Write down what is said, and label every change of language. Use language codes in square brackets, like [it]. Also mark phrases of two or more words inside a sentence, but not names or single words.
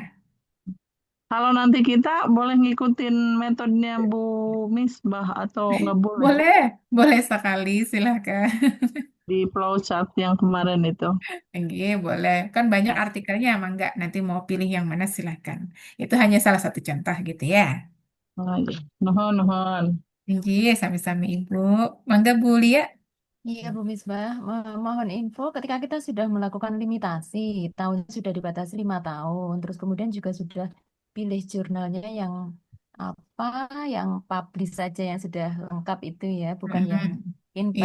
[id] Kalau nanti kita boleh ngikutin metodenya Bu Misbah atau nggak boleh Boleh, boleh sekali, silakan. di flowchart yang kemarin itu? Iya, boleh. Kan banyak artikelnya, emang nggak. Nanti mau pilih yang mana, silakan. Itu hanya salah satu contoh gitu ya. Oh, iya. [su] Nuhun, nuhun. [id] Iya, sami-sami Ibu. Mangga Bu Lia. Iya, Bu Misbah, mohon info ketika kita sudah melakukan limitasi, tahun sudah dibatasi 5 tahun, terus kemudian juga sudah pilih jurnalnya yang apa, yang publish saja yang sudah lengkap itu ya, bukan yang Mm-mm. Iya,